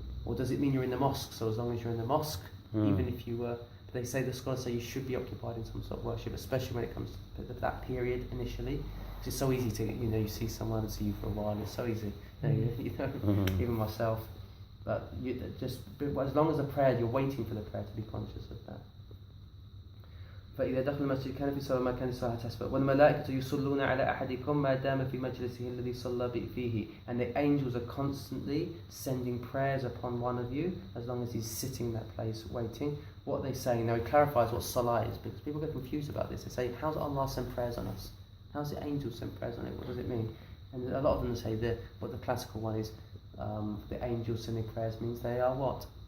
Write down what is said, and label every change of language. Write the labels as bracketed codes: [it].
[en] Or does it mean you're in the mosque? So as long as you're in the mosque, even if you were, the scholars say you should be occupied in some sort of worship, especially when it comes to that period initially. Because it's so easy to, you see someone and see you for a while, it's so easy, even myself. But as long as the prayer, you're waiting for the prayer, to be conscious of that. [ar] فإذا دخل المسجد كان في صلاة ما كان الصلاة تسبق والملائكة يصلون على أحدكم ما دام في مجلسه الذي صلى فيه. [en] And the angels are constantly sending prayers upon one of you as long as he's sitting in that place waiting. What they say now, he clarifies what salah is, because people get confused about this. They say, how does Allah send prayers on us? How does the angels send prayers on it? What does it mean? And a lot of them say what the classical one is, the angels sending prayers means they are what?